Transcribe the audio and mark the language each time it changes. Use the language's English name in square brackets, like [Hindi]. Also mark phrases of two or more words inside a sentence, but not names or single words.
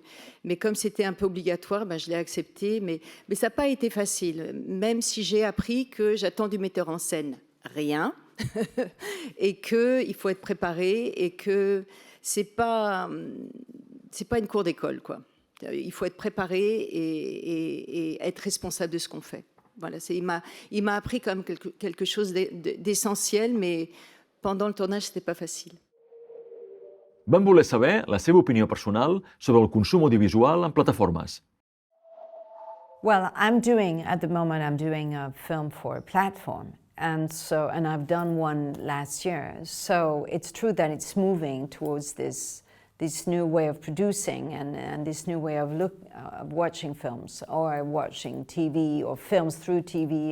[French] Mais comme c'était un peu obligatoire, je l'ai accepté. Mais ça n'a pas été facile, même si j'ai appris que j'attends du metteur en scène rien, et qu'il faut être préparé, et que c'est pas une cour d'école, quoi. Il faut être préparé et être responsable de ce qu'on fait. Voilà, il m'a appris quand même quelque chose d'essentiel, mais pendant le tournage, c'était pas facile. [Catalan] Vam voler saber la seva opinió personal sobre el consum audiovisual en plataformes. [English] Well, at the moment, I'm doing a film for a platform. And I've done one last year. So it's true that it's moving towards this new way of producing and this new way of watching films or watching TV or films through TV.